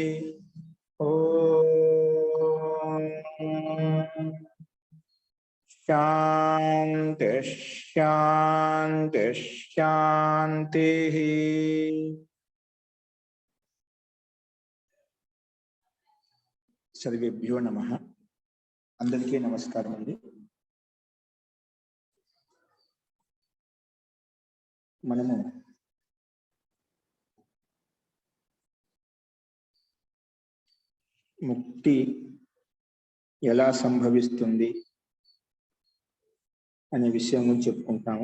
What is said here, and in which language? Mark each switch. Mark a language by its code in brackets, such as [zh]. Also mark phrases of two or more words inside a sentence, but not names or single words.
[sa] ओम शांति शांति शांति। सर्वेभ्यो नमः। [te] అందరికీ నమస్కారం అండి। మనము ముక్తి ఎలా సంభవిస్తుంది అనే విషయం గురించి చెప్పుకుంటాము.